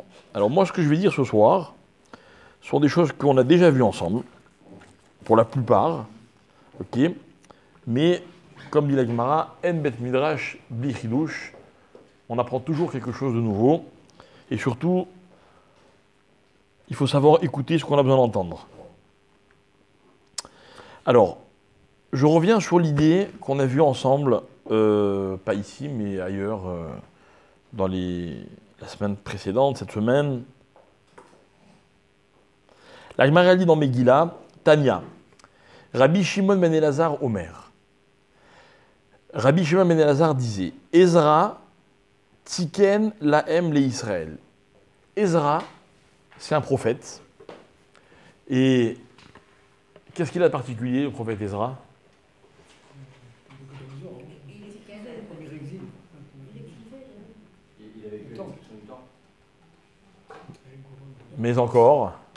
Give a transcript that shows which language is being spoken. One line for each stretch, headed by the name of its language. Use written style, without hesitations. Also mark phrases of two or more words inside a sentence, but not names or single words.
French: Alors moi, ce que je vais dire ce soir, sont des choses qu'on a déjà vues ensemble, pour la plupart, ok, mais comme dit la Gemara,
Hebrew: אין בית מדרש בלי חידוש,
French: on apprend toujours quelque chose de nouveau, et surtout, il faut savoir écouter ce qu'on a besoin d'entendre. Alors, je reviens sur l'idée qu'on a vue ensemble, pas ici, mais ailleurs, dans la semaine précédente, cette semaine. La Gemara dit dans Megillah,
Hebrew: תניא, רבי שמעון בן אלעזר אומר.
French: Rabbi Shimon ben Elazar disait,
Hebrew: עזרא תיקן להם לישראל.
French: Ezra, c'est un prophète. Et qu'est-ce qu'il a de particulier, le prophète Ezra? Mais encore.